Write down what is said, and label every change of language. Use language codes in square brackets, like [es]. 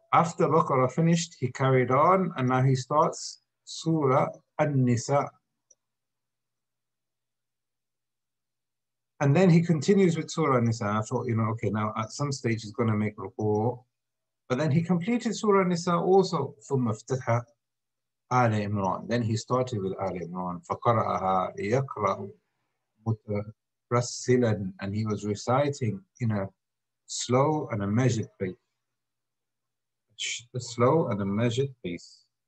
[en] After Baqarah finished, he carried on, and now he starts Surah An-Nisa. And then he continues with Surah An-Nisa. I thought, okay, now at some stage he's going to make ruku'. But then he completed Surah An-Nisa also. [ar] ثم افتتح آل Imran. [en] Then he started with Al Imran. [ar] فقرأها يقرأ مترسلا. [en] And he was reciting in a slow and a measured pace. A slow and a measured pace.